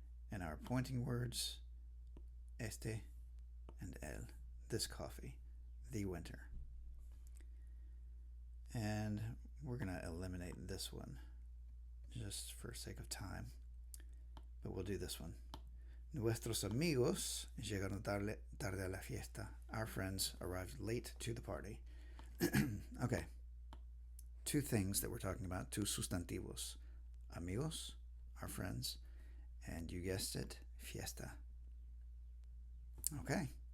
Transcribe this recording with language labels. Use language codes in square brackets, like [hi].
[en] And our pointing words, este and el, this coffee, the winter. And we're going to eliminate this one just for sake of time, but we'll do this one. [es] Nuestros amigos llegaron tarde a la fiesta. [en] Our friends arrived late to the party. Okay. Two things that we're talking about, two sustantivos. Amigos, our friends, and you guessed it, fiesta. Okay.